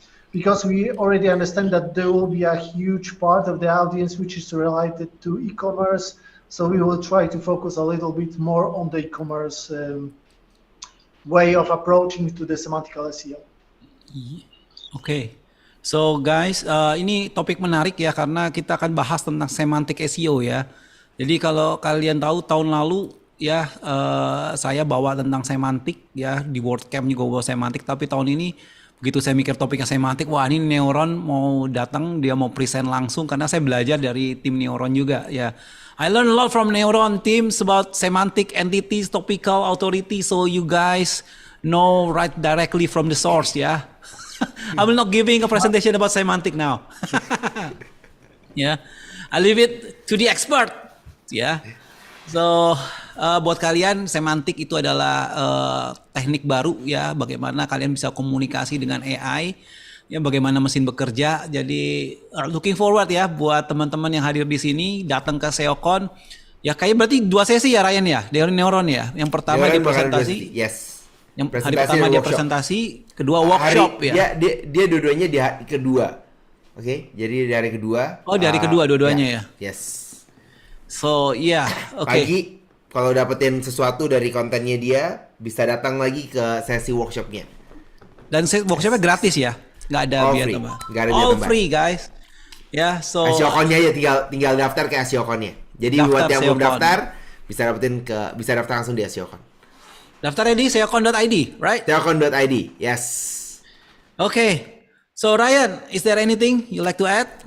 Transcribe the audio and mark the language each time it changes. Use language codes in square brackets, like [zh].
[en] Because we already understand that there will be a huge part of the audience which is related to e-commerce. So we will try to focus a little bit more on the e-commerce way of approaching to the semantical SEO. [id] Oke. So guys, ini topik menarik ya karena kita akan bahas tentang semantic SEO ya. Jadi kalau kalian tahu tahun lalu ya saya bawa tentang semantik ya, di WordCamp juga bawa semantik, tapi tahun ini begitu saya mikir topiknya semantik, wah ini Neuron mau datang, dia mau present langsung karena saya belajar dari tim Neuron juga ya. [en] I learned a lot from Neuron teams about semantic entities, topical authority, so you guys know right directly from the source ya. I will not giving a presentation about semantic now. Yeah, I leave it to the expert. [id] Yeah, so buat kalian semantik itu adalah teknik baru ya, bagaimana kalian bisa komunikasi dengan AI, ya bagaimana mesin bekerja. Jadi looking forward ya buat teman-teman yang hadir di sini datang ke SEOCON. Ya kayak berarti 2 sesi ya Ryan ya, dari Neuron ya. Yang pertama dia presentasi. [en] Yes. [id] Yang hari pertama dia presentasi, kedua workshop ya. Dia dua-duanya di hari kedua. Oke, jadi dari kedua. Oh, dari kedua dua-duanya ya. [en] Yes. [id] So, iya, oke. Pagi kalau dapetin sesuatu dari kontennya dia, bisa datang lagi ke sesi workshopnya. Dan workshopnya gratis ya, nggak ada biaya tambah. [en] All free guys. [id] Ya, so. SEOCON-nya ya tinggal daftar ke SEOCON-nya. Jadi buat yang belum daftar, bisa daftar langsung di SEOCON. Daftarnya di seocon.id, [en] right? SEOCON.id, yes. Okay, so Ryan, is there anything you like to add?